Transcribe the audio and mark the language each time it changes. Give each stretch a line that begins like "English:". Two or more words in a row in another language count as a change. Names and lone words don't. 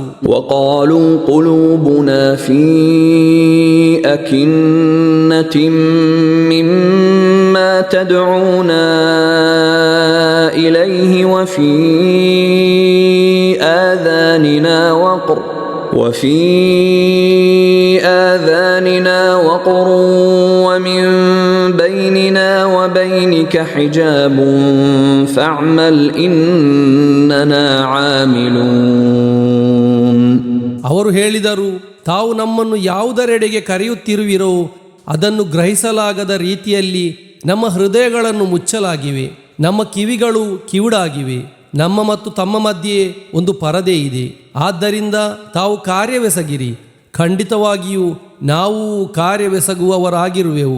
Arabic: وقالوا قلوبنا في أكنة مما تدعونا إليه وفي آذاننا وقر ومن بيننا وبينك حجاب فاعمل إننا عاملون.
Kannada: ಅವರು ಹೇಳಿದರು, ತಾವು ನಮ್ಮನ್ನು ಯಾವುದರೆಡೆಗೆ ಕರೆಯುತ್ತಿರುವಿರೋ ಅದನ್ನು ಗ್ರಹಿಸಲಾಗದ ರೀತಿಯಲ್ಲಿ ನಮ್ಮ ಹೃದಯಗಳನ್ನು ಮುಚ್ಚಲಾಗಿವೆ, ನಮ್ಮ ಕಿವಿಗಳು ಕಿವುಡಾಗಿವೆ, ನಮ್ಮ ಮತ್ತು ತಮ್ಮ ಮಧ್ಯೆ ಒಂದು ಪರದೆ ಇದೆ. ಆದ್ದರಿಂದ ತಾವು ಕಾರ್ಯವೆಸಗಿರಿ, ಖಂಡಿತವಾಗಿಯೂ ನಾವು ಕಾರ್ಯವೆಸಗುವವರಾಗಿರುವೆವು.